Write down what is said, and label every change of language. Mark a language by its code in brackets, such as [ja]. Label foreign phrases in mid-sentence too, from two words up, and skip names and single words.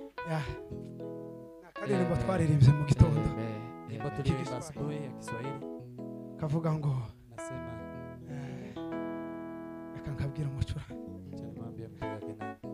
[rw] Ya. Na karirimbo twaririmbye mu gitondo. [sw] Amen. Nyimbo Amen. tuliyoimba asubuhi ya Kiswahili. [rw] Kavuga ngo, Nasema, eh, reka nkabwire umucura. [sw] acha nimwambie mtu wa Kenya.